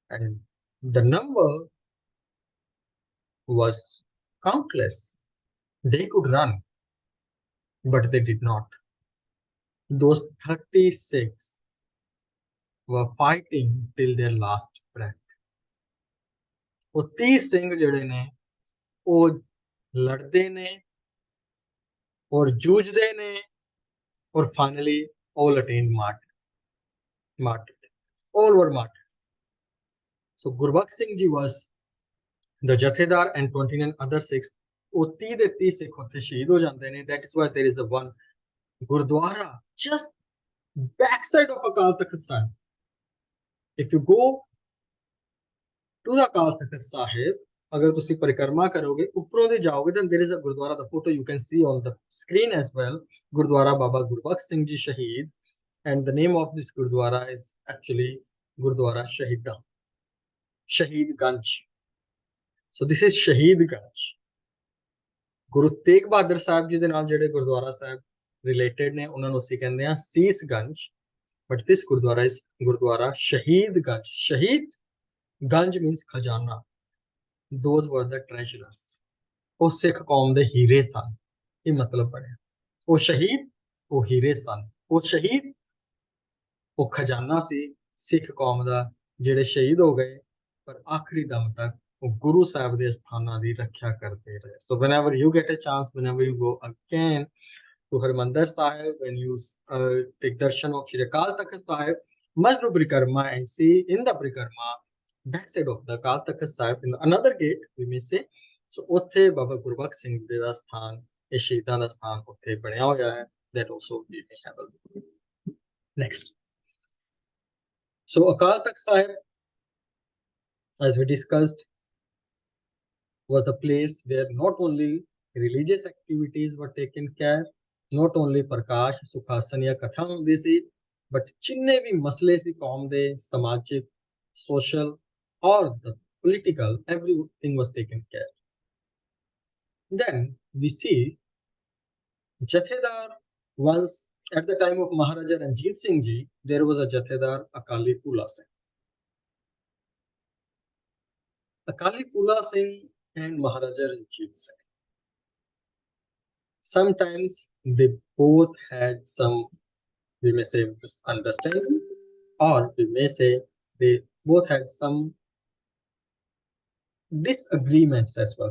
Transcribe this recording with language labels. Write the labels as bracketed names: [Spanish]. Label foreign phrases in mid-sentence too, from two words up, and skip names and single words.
[English] and the number was countless. They could run, but they did not. Those 36 were fighting till their last breath. [Punjabi] ਉਹ 30 ਸਿੰਘ ਜਿਹੜੇ ਨੇ ਉਹ ਲੜਦੇ ਨੇ ਔਰ ਜੂਝਦੇ ਨੇ ਔਰ [English] finally all attained martyred. All were martyred. So Gurbakh Singh ji was the Jathedar and 29 other Sikhs. [Punjabi] ਉਹ 30 ਦੇ 30 ਸਿੱਖ ਉੱਥੇ ਸ਼ਹੀਦ ਹੋ ਜਾਂਦੇ ਨੇ. [English] That is why there is a one Gurdwara just backside of Akal Takht Sahib. If you go to the Akal Takht Sahib, [Punjabi] ਅਗਰ ਤੁਸੀਂ ਪਰਿਕਰਮਾ ਕਰੋਗੇ ਉੱਪਰੋਂ ਦੇ ਜਾਓਗੇ, [English] then there is a Gurdwara. The photo you can see on the screen as well. Gurdwara Baba Gurbakh Singh Ji Shaheed, and the name of this Gurdwara is actually Gurdwara Shaheed Ganj. So this is Shaheed Ganj. [Punjabi] ਗੁਰੂ ਤੇਗ ਬਹਾਦਰ ਸਾਹਿਬ ਜੀ ਦੇ ਨਾਲ ਜਿਹੜੇ ਗੁਰਦੁਆਰਾ ਸਾਹਿਬ related ਨੇ, ਉਹਨਾਂ ਨੂੰ ਅਸੀਂ ਕਹਿੰਦੇ ਆ ਸੀਸ ਗੰਜ, [English] but this Gurdwara is Gurdwara Shaheed Ganj. Shaheed Ganj means khajana. Those were the treasurers. [Punjabi] ਉਹ ਸਿੱਖ ਕੌਮ ਦੇ ਹੀਰੇ ਸਨ, ਇਹ ਮਤਲਬ ਬਣਿਆ. ਉਹ ਸ਼ਹੀਦ, ਉਹ ਹੀਰੇ ਸਨ. ਉਹ ਸ਼ਹੀਦ, ਉਹ ਖਜ਼ਾਨਾ ਸੀ ਸਿੱਖ ਕੌਮ ਦਾ, ਜਿਹੜੇ ਸ਼ਹੀਦ ਹੋ ਗਏ ਪਰ ਆਖਰੀ ਦਮ ਤੱਕ ਉਹ ਗੁਰੂ ਸਾਹਿਬ ਦੇ ਸਥਾਨਾਂ ਦੀ ਰੱਖਿਆ ਕਰਦੇ ਰਹੇ. [English] So whenever you get a chance, whenever you go again to Harmandir Sahib, when you take darshan of Shri Akal Takht Sahib, must do Parikrama and see in the Parikrama backside of the Akal Takht Sahib in another gate, we may say. [Punjabi] So ਉੱਥੇ ਬਾਬਾ ਗੁਰਬਖਸ਼ ਸਿੰਘ ਜੀ ਦਾ ਸਥਾਨ, ਇਹ ਸ਼ਹੀਦਾਂ ਦਾ ਸਥਾਨ ਉੱਥੇ ਬਣਿਆ ਹੋਇਆ ਹੈ. [English] That also we may have a look. Next. So Akal Takht Sahib, as we discussed, was the place where not only religious activities were taken care, not only Prakash, [Punjabi] Sukhasan ya Katha ਹੁੰਦੀ ਸੀ, but ਜਿੰਨੇ ਵੀ ਮਸਲੇ ਸੀ ਕੌਮ ਦੇ, ਸਮਾਜਿਕ, [English] social or the political, everything was taken care. Then we see Jathedar once, at the time of Maharaja Ranjit Singh Ji, there was a Jathedar Akali Phula Singh. Akali Phula Singh and Maharaja Ranjit Singh, sometimes they both had some, we may say, misunderstandings, or we may say they both had some disagreements as well.